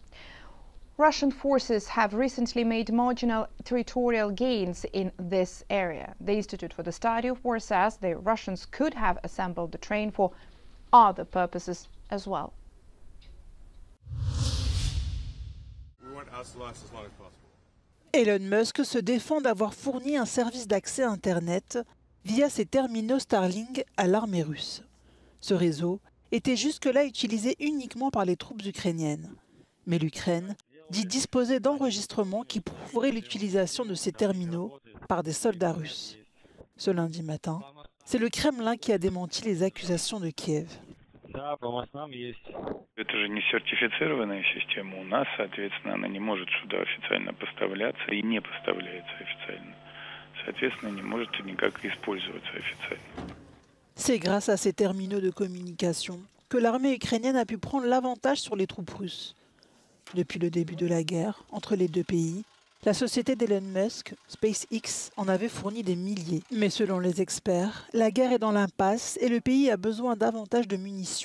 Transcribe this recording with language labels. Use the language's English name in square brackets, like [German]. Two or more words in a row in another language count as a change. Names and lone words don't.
[English] Russian forces have recently made marginal territorial gains in this area. The Institute for the Study of War says the Russians could have assembled the train for other purposes as well. We want us to last as long as possible. [French] Elon Musk se défend d'avoir fourni un service d'accès Internet via ses terminaux Starlink à l'armée russe. Ce réseau était jusque-là utilisé uniquement par les troupes ukrainiennes. Mais l'Ukraine dit disposer d'enregistrements qui prouveraient l'utilisation de ces terminaux par des soldats russes. Ce lundi matin, c'est le Kremlin qui a démenti les accusations de Kiev. [Russian] Это же не сертифицированная система у нас, соответственно, она не может сюда официально поставляться и не поставляется официально. Соответственно, не может никак использоваться официально. [French] C'est grâce à ces terminaux de communication que l'armée ukrainienne a pu prendre l'avantage sur les troupes russes. Depuis le début de la guerre entre les deux pays, la société d'Elon Musk, SpaceX, en avait fourni des milliers. Mais selon les experts, la guerre est dans l'impasse et le pays a besoin davantage de munitions.